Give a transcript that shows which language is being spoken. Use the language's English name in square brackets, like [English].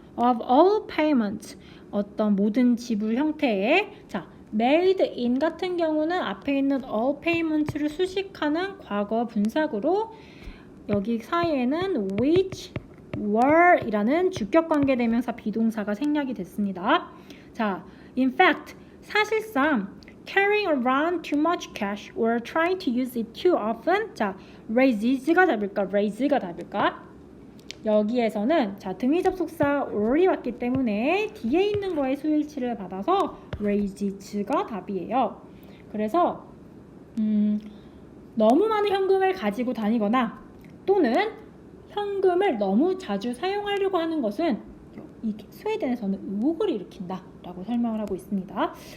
[English] of all payments [Korean] 어떤 모든 지불 형태에 자, made in 같은 경우는 앞에 있는 all payments를 수식하는 과거 분사구로 여기 사이에는 [English] which were [Korean] 이라는 주격관계대명사 비동사가 생략이 됐습니다. 자, [English] in fact [Korean] 사실상 [English] carrying around too much cash or trying to use it too often. [Korean] 자, raise가 답일까? raise가 답일까? 여기에서는 자, 등위 접속사 or이 왔기 때문에 뒤에 있는 거의 수일치를 받아서 raise가 답이에요. 그래서 너무 많은 현금을 가지고 다니거나 또는 현금을 너무 자주 사용하려고 하는 것은 이 스웨덴에서는 의혹을 일으킨다 라고 설명을 하고 있습니다.